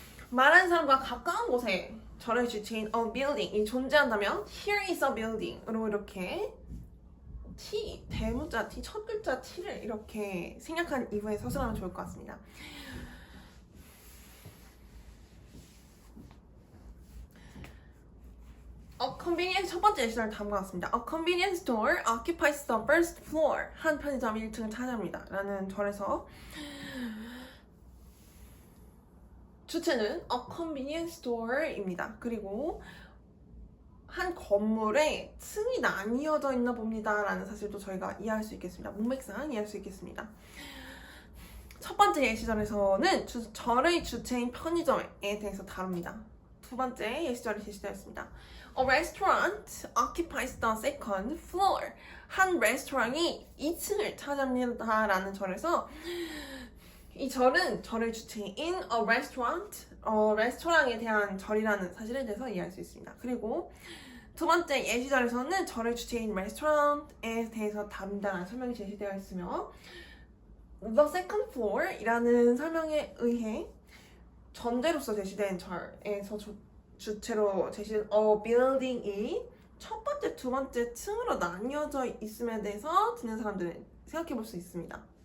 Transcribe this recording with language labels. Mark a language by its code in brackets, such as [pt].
[ko] 말하는 사람과 가까운 곳에 절의 주체인 a building이 존재한다면 [en] here is a building [ko] 으로 이렇게 T, 대문자 T, 첫 글자 T를 이렇게 생략한 이후에 서술하면 좋을 것 같습니다. A convenience 첫 번째 예시를 담은 것 같습니다. [en] A convenience store occupies the first floor. [ko] 한 편의점이 1층을 차지합니다. 라는 절에서 주체는 a convenience store입니다. 그리고 한 건물에 층이 나뉘어져 있나 봅니다. 라는 사실도 저희가 이해할 수 있겠습니다. 문맥상 이해할 수 있겠습니다. 첫 번째 예시절에서는 절의 주체인 편의점에 대해서 다룹니다. 두 번째 예시절이 제시되었습니다. [en] A restaurant occupies the second floor. [ko] 한 레스토랑이 2층을 차지합니다. 라는 절에서 이 절은 절의 주체인 a restaurant, 레스토랑에 대한 절이라는 사실에 대해서 이해할 수 있습니다. 그리고 두 번째 예시절에서는 절의 주체인 restaurant에 대해서 다룬다는 설명이 제시되어 있으며 the second floor 이라는 설명에 의해 전제로서 제시된 절에서 주체로 제시된 a building이 첫 번째, 두 번째 층으로 나뉘어져 있음에 대해서 듣는 사람들은 생각해 볼 수 있습니다.